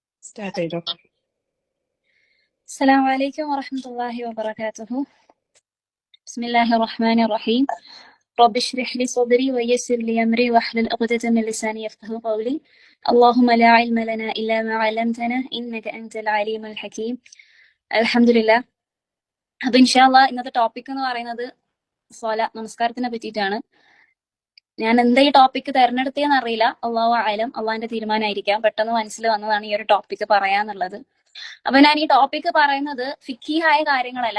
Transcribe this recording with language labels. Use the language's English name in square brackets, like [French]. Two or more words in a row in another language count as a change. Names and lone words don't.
[Malayalam] സ്റ്റാർട്ട് ചെയ്തോ. [Arabic] السلام عليكم ورحمة الله وبركاته. بسم الله الرحمن الرحيم. رب اشرح لي صدري ويسر لي أمري واحلل عقدة من لساني يفقهوا قولي. اللهم لا علم لنا إلا ما علمتنا إنك أنت العليم الحكيم. الحمد لله. [Malayalam] അപ്പോൾ ഇൻഷാല്ലാ ഇന്നത്തെ ടോപ്പിക് എന്ന് പറയുന്നത് നമസ്കാരത്തിനെ പറ്റിയിട്ടാണ്. ഞാൻ എന്താ ഈ ടോപ്പിക് തെരഞ്ഞെടുത്തതെന്ന് അറിയില്ല. [Arabic] الله أعلم, [Malayalam] അള്ളാഹിന്റെ തീരുമാനമായിരിക്കാം. പെട്ടെന്ന് മനസ്സിൽ വന്നതാണ് ഈ ഒരു ടോപ്പിക് പറയാന്നുള്ളത്. അപ്പൊ ഞാൻ ഈ ടോപ്പിക് പറയുന്നത് ഫിഖിഹായ കാര്യങ്ങളല്ല.